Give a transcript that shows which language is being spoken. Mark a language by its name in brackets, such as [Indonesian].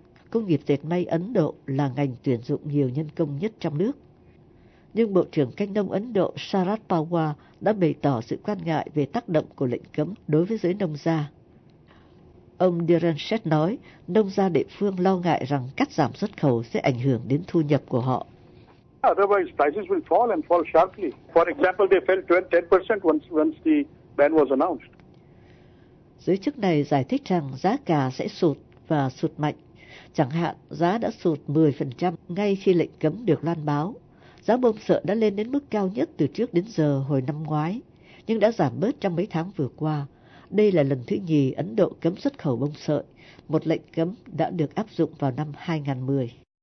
[Vietnamese] Công nghiệp dệt may Ấn Độ là ngành tuyển dụng nhiều nhân công nhất trong nước. Nhưng Bộ trưởng Canh nông Ấn Độ Sharad Pawar đã bày tỏ sự quan ngại về tác động của lệnh cấm đối với giới nông gia. Ông Dhiran Sheth nói nông gia địa phương lo ngại rằng cắt giảm xuất khẩu sẽ ảnh hưởng đến thu nhập của họ. [English] Otherwise prices will fall and fall sharply. For example, they fell 10% once the ban was announced. [Vietnamese] Giới chức này giải thích rằng giá cà sẽ sụt và sụt mạnh. Chẳng hạn, giá đã sụt 10% ngay khi lệnh cấm được loan báo. Giá bông sợi đã lên đến mức cao nhất từ trước đến giờ hồi năm ngoái, nhưng đã giảm bớt trong mấy tháng vừa qua. Đây là lần thứ nhì Ấn Độ cấm xuất khẩu bông sợi, một lệnh cấm đã được áp dụng vào năm 2010.